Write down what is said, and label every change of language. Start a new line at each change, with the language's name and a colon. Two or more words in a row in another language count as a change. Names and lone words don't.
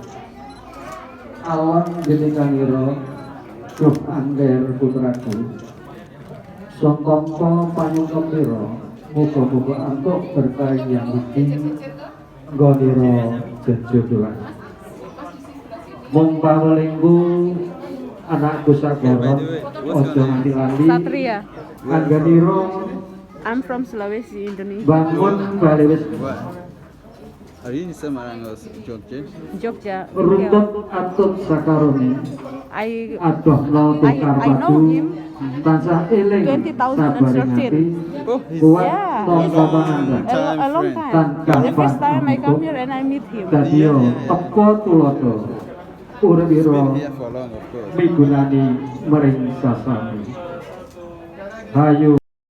Javanese: awan jenikanira duh angger putraku sangka panyungkepira muga-muga antuk berkah yang iki nggonira jejodohan. Mung pawelingku anakku sabaron ojo nganti lali Satria. angganira
English: I'm from Sulawesi, Indonesia.
Javanese: bangun bali wis
Indonesian: Hari ini Semarang Jogja. Jogja.
Javanese: runtut atut sakarone
English: I
Javanese: adohno
English: I
Javanese: tukar
English: know
Javanese: padu
English: him.
Javanese: tansah eling 20,013. sabaring ati
English: Oh, he's
Javanese: kuat
English: Yeah,
Javanese: tangga panandhan
English: a long
Javanese: Tan
English: time. The first time I
Javanese: gampang
English: come here and I meet him.
Javanese: dadi yo teka tulodo urip ira
English: been here for long, of course.
Javanese: migunani mering sasami hayu